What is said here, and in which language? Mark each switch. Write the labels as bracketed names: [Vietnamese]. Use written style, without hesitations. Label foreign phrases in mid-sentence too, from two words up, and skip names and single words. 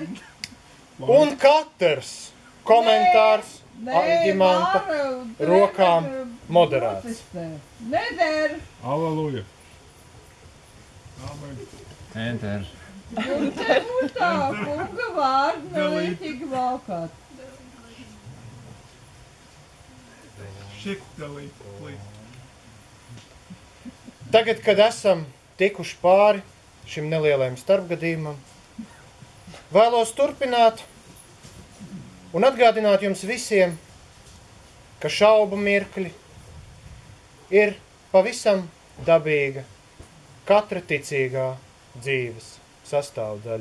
[Latvian] Un katrs komentārs Aļģimanta rokām moderēts. Neder! Aleluja. Amen. Enter. Un te būs tā kunga vārdu nelītīgi valkāt. [English] Shift delete, please. [Latvian] Tagad, kad esam tikuši pāri šim nelielajam starpgadījumam, vēlos turpināt un atgādināt jums visiem, ka šaubu mirkļi ir pavisam dabīga katra ticīgā dzīves sastāvdaļa.